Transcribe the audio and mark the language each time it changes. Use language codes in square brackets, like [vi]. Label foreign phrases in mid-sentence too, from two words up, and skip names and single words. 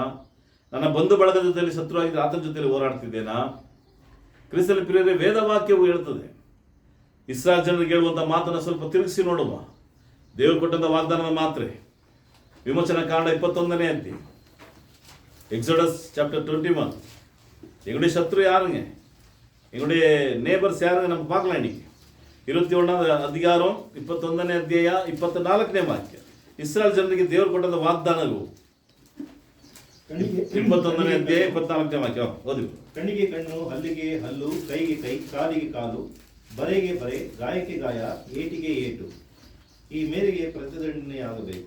[kn] ನನ್ನ ಬಂಧು ಬಳಗದ ಜೊತೆಲಿ ಶತ್ರು ಆಗಿದ್ರೆ ಆತನ ಜೊತೆಲಿ ಹೋರಾಡ್ತಿದ್ದೇನಾ? ಕ್ರಿಸ್ತನ ಪ್ರಿಯರೇ, ವೇದವಾಕ್ಯವು ಹೇಳ್ತದೆ. ಇಸ್ರಾಯೇಲ್ ಜನರಿಗೆ ಹೇಳುವಂಥ ಮಾತನ್ನು ಸ್ವಲ್ಪ ತಿರುಗಿಸಿ ನೋಡುವ. ದೇವರು ಕೊಟ್ಟಂಥ ವಾಗ್ದಾನದ ಮಾತ್ರೆ ವಿಮೋಚನಾ ಕಾಂಡ 21ನೇ ಅಧ್ಯಾಯ, [en] Exodus chapter [kn] 21. [ta] எங்களுடைய சத்ரு யாருங்க? எங்களுடைய நேபர்ஸ் யாருங்க? நம்ம பார்க்கலாம் இன்னைக்கு [kn] 27ನೇ ಅಧಿಕಾರಂ 21ನೇ ಅಧ್ಯಾಯ 24ನೇ ವಾಕ್ಯ. ಇಸ್ರಾಯೇಲ್ ಜನರಿಗೆ ದೇವರು ಕೊಟ್ಟಂತ ವಾಗ್ದಾನಗಳು 21ನೇ ಅಧ್ಯಾಯ 24ನೇ ವಾಕ್ಯ ಓದಿ. ಕಣ್ಣಿಗೆ ಕಣ್ಣು, ಹಲ್ಲಿಗೆ ಹಲ್ಲು, ಕೈಗೆ ಕೈ, ಕಾಲಿಗೆ ಕಾಲು, ಬರೆಗೆ ಬರೆ, ಗಾಯಕ್ಕೆ ಗಾಯ, ಏಟಿಗೆ ಏಟು, ಈ ಮೇರೆಗೆ ಪ್ರತಿದಂಡನೆಯಾಗಬೇಕು.